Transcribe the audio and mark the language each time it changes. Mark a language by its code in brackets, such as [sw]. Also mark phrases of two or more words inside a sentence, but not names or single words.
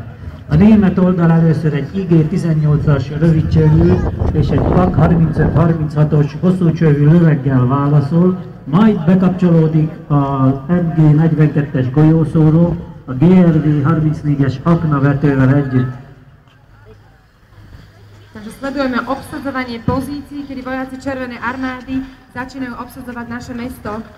[hu] A német oldal először egy IG-18-as rövidcsövű és egy PAK 35-36-os hosszúcsövű löveggel válaszol, majd bekapcsolódik a MG-42-es golyószóró a GRV-34-es aknavetővel együtt. [sk] Takže sledujeme obsadzovanie pozícií, kedy vojaci Červenej armády začínajú obsadzovať naše mesto.